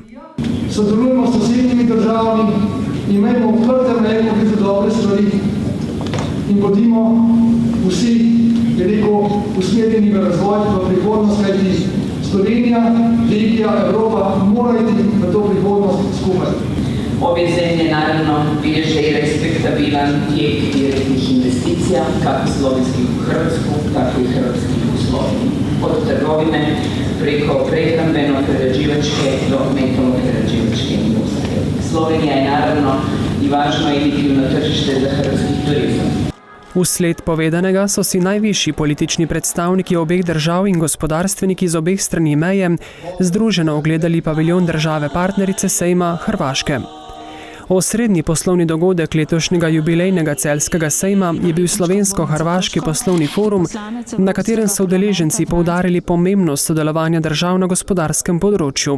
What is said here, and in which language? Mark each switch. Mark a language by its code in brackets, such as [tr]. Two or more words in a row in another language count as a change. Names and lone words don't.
[sl] Sodelujemo s sosednjimi državami, imejmo odprte meje, ki so dobre stvari in bodimo vsi usmerjeni v razvoj v prihodnost, kajti Slovenija, regija, Evropa mora iti v to prihodnost skupaj. [hr] Ove zemlje naravno bilježe i respektabilan tijek direktnih investicija, kako slovenskih u Hrvatsku, tako i hrvatskih u Sloveniji. Od trgovine preko prehrambeno-prerađivačke do metalo-prerađivačke industrije. Slovenija je naravno i važno emitivno tržište za hrvatski turizam. [sl] Vsled povedanega so si najvišji politični predstavniki obeh držav in gospodarstveniki z obeh strani meje združeno ogledali paviljon države partnerice sejma Hrvaške. Osrednji poslovni dogodek letošnjega jubilejnega celjskega sejma je bil Slovensko-hrvaški poslovni forum, na katerem so udeleženci poudarili pomembnost sodelovanja držav na gospodarskem področju.